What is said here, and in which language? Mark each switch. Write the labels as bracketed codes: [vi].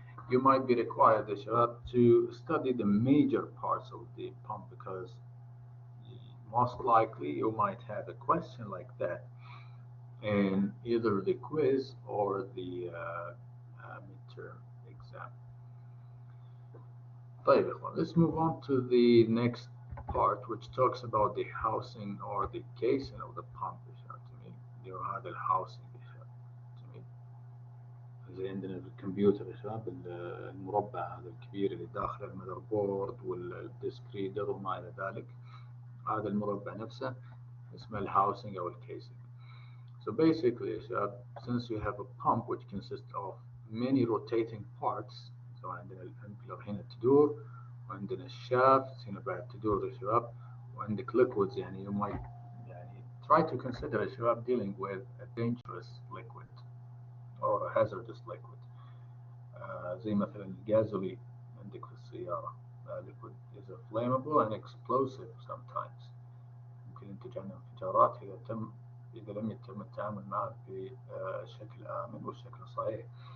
[en] You might be required to study the major parts of the pump, because most likely you might have a question like that in either the quiz or the midterm exam. Let's move on to the next part, which talks about the housing or the casing of the pump. [ar] هذا الهاوسنج زي عندنا في الكمبيوتر يا شباب المربع هذا الكبير اللي داخل المذر بورد والديسك ريدر وما إلى ذلك. هذا المربع نفسه اسمه الهاوسنج أو الكيسنج. [en] So basically [ar] يا شباب, [en] since you have a pump which consists of many rotating parts, so [ar] عندنا الامبلر هنا تدور, وعندنا الشافت هنا بعد تدور يا شباب, وعندك [en] liquids. [ar] يعني [en] you might try to consider [ar] يا شباب [en] dealing with a dangerous liquid or a hazardous liquid. [ar] زي مثلا الجازولين عندك في السيارة. [en] liquid is a flammable and explosive sometimes. [ar] ممكن ينتج عنه انفجارات إذا لم يتم التعامل معه بشكل آمن وشكل صحيح.